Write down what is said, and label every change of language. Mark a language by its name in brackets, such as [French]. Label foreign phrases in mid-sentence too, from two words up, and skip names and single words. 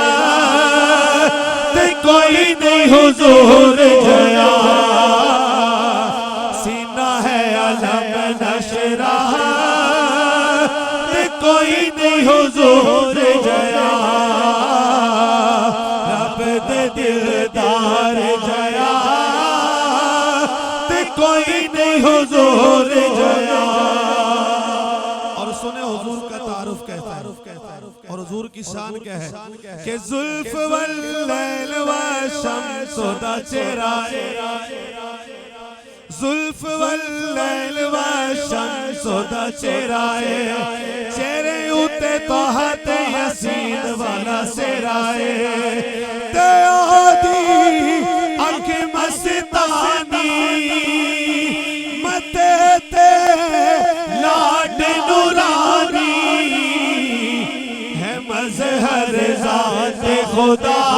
[Punjabi] تے کوئی نہیں حضور جیا، سینہ ہے [Arabic] ألم نشرح [Punjabi] تے کوئی نہیں حضور جیا، رب دے دلدار جیا تے کوئی نہیں حضور جیا. [Urdu] اور سنے حضور کا تعارف کیسا ہے، اور حضور کی شان کیا ہے کہ [Punjabi] زلف واللیل و شمس دا چہرہ اے, زلف واللیل و شمس دا چہرہ اے، چہرے اتے تحت یسین والا سہرا اے، تے اوہدی اکھ مستانی متھے تے لاٹ نورانی، ہے مظہر ذات خدا